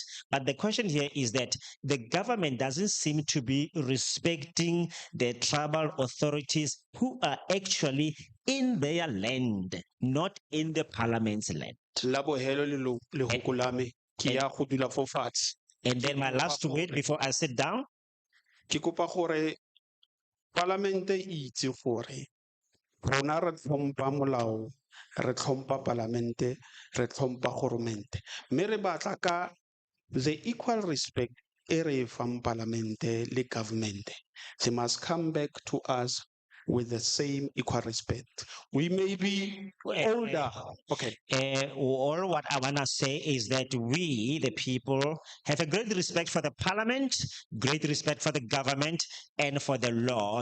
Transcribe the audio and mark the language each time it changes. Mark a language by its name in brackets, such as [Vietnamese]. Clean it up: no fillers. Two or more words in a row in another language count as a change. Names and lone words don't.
[English] But the question here is that the government doesn't seem to be respecting the tribal authorities who are actually in their land, not in the parliament's land. And then my last word before I sit down. [Tswana] Ke kopa gore palamente e itse gore rona re tlhompa molao re tlhompa palamente re tlhompa goromente mme re batla ka [English] the equal respect [Tswana] e re fang palamente le government. [English] They must come back to us with the same equal respect. We may be older. Okay. All what I want to say is that we, the people, have a great respect for the parliament, great respect for the government, and for the law.